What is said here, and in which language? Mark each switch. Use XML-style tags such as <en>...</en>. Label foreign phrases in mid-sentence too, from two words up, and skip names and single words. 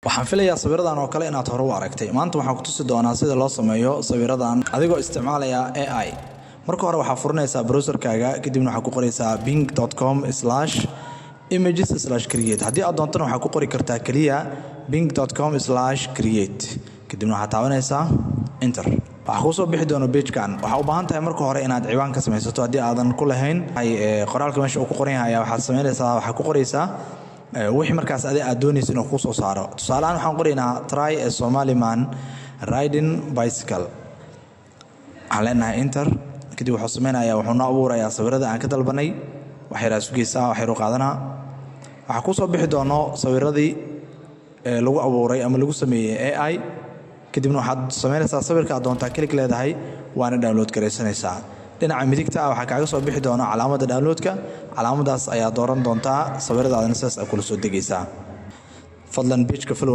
<so>waxaan filayaa sawiradan oo kale inaad hore u aragtay maanta waxaan ku tusi doonaa sida loo sameeyo sawiradan adigoo isticmaalaya AI marka hore waxaa furanaysaa browserkaaga kadibna waxaa ku qoraysaa bing.com/images/create haddii aad doontana waxaa ku qori kartaa kaliya bing.com/create kadibna waxaad taabanaysaa enter waxaa ku soo bixi doona page-kan waxaa u baahan tahay marka hore inaad ciwaan ka samaysato haddii aadan ku lahayn qoraalka meesha uu ku qoran yahay waxaad samaynaysaa waxaa ku qoraysaa wixii markaas aad doonayso inuu ku soo saaro tusaale ahaan waxaan qoraynaa try</so> <en>a Somali man riding bicycle</en> <so>aan leenahay enter kadib wuxuu samaynayaa wuxuu noo abuurayaa sawirada aan ka dalbanay waxay raasugeysaa waxay qaadanaa waxaa ku soo bixi doono sawiradii lagu abuuray ama lagu sameeyay AI kadibna waxaad samaynaysaa sawirka aad doontaa klik leedahay waana download gareysanaysaa dhinaca midigta waxaa kaaga soo bixi doona calaamada downloadka calaamadaas ayaa dooran doontaa sawiradaadana sidaas ay kula soo degaysaa fadlan page-ka</so>